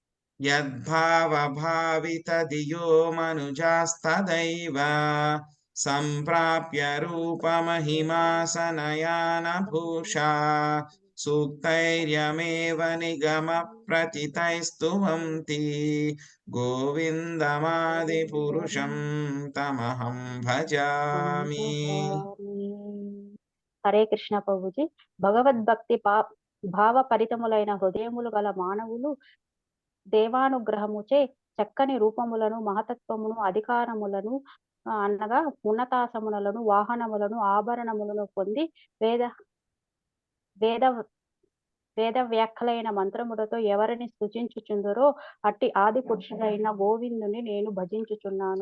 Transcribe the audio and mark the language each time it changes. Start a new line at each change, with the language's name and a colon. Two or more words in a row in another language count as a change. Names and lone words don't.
Sanskrit: యద్భావభావితదియో మనుజాస్తదైవ సంప్రాప్య రూపమహిమాసనయాన భూషా సూక్తైర్యమేవ నిగమ ప్రతితైస్తువంతి గోవిందమాది పురుషం తమహం భజామి.
Telugu: హరే కృష్ణ ప్రభుజీ. భగవద్భక్తి భావ పరితములైన హృదయములు గల మానవులు దేవానుగ్రహముచే చక్కని రూపములను మహతత్వమును అధికారములను అనగా ఉన్నతాసములను వాహనములను ఆభరణములను పొంది వేద వ్యాఖ్యలైన మంత్రములతో ఎవరిని స్తుతించుచుందరో అట్టి ఆది పురుషుడైన గోవిందుని నేను భజించుచున్నాను.